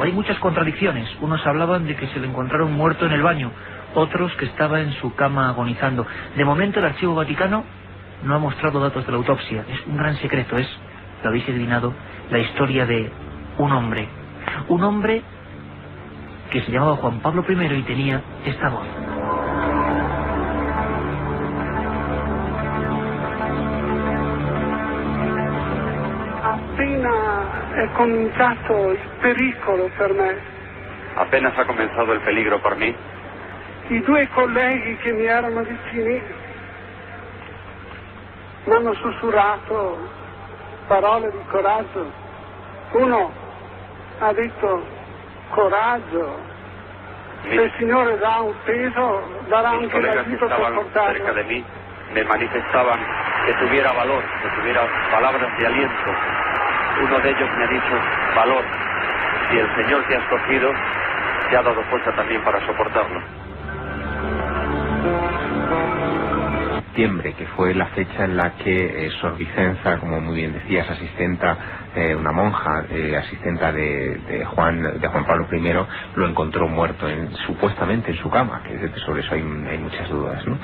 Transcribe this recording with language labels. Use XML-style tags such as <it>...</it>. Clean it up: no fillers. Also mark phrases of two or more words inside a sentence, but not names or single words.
<es>Hay muchas contradicciones. Unos hablaban de que se le encontraron muerto en el baño, otros que estaba en su cama agonizando. De momento el Archivo Vaticano no ha mostrado datos de la autopsia. Es un gran secreto, lo habéis adivinado, la historia de un hombre que se llamaba Juan Pablo I y tenía esta voz.</es> <it>Appena è cominciato il pericolo per me.</it> <es>Apenas ha comenzado el peligro por mí.</es> <it>I due colleghi che mi erano vicini mi hanno sussurrato parole di coraggio. Uno ha detto coraggio, se il Signore dà un peso darà anche l'aiuto per portarlo.</it> <es>Cerca de mí me manifestaban que tuviera valor, que tuviera palabras de aliento. Uno de ellos me ha dicho valor, si el Señor te ha escogido te ha dado fuerza también para soportarlo. Septiembre, que fue la fecha en la que Sor Vicenza, como muy bien decías, asistenta, una monja, asistenta de Juan Pablo I, lo encontró muerto supuestamente en su cama, que sobre eso hay muchas dudas, ¿no?</es>